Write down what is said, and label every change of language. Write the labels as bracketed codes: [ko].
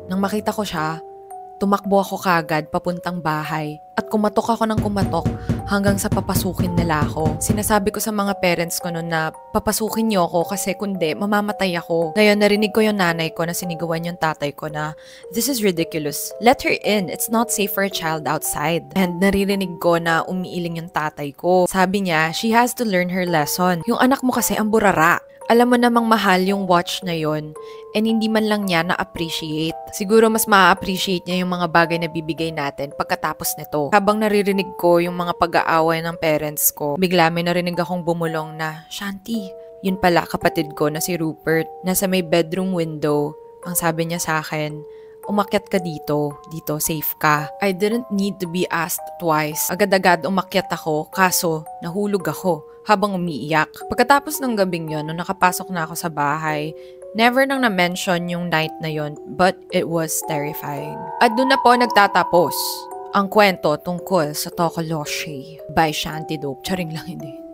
[tl] Nang makita ko siya, tumakbo ako kagad papuntang bahay at kumatok ako ng kumatok hanggang sa papasukin nila ako. Sinasabi ko sa mga parents ko noon na papasukin niyo ako kasi kundi mamamatay ako. Ngayon narinig ko yung nanay ko na sinigawan yung tatay ko na, [en] "This is ridiculous. Let her in. It's not safe for a child outside." And [tl] naririnig ko na umiiling yung tatay ko. Sabi niya, [en] "She has to learn her lesson. [tl] Yung anak mo kasi ang burara. Alam mo namang mahal yung watch na yon and hindi man lang niya na-appreciate. Siguro mas ma-appreciate niya yung mga bagay na bibigay natin pagkatapos nito." Habang naririnig ko yung mga pag-aaway ng parents ko, bigla may narinig akong bumulong na, "Shanti." Yun pala kapatid ko na si Rupert. Nasa may bedroom window. Ang sabi niya sa akin, "Umakyat ka dito. Dito, safe ka." [en] I didn't need to be asked twice. [tl] Agad-agad umakyat ako, kaso nahulog ako habang umiiyak. Pagkatapos ng gabing yon, nung nakapasok na ako sa bahay, never nang na-mention yung night na yon, [en] but it was terrifying. [tl] At doon na po nagtatapos ang kwento tungkol sa Tokoloshi by Shanti Dope. Charing lang, hindi.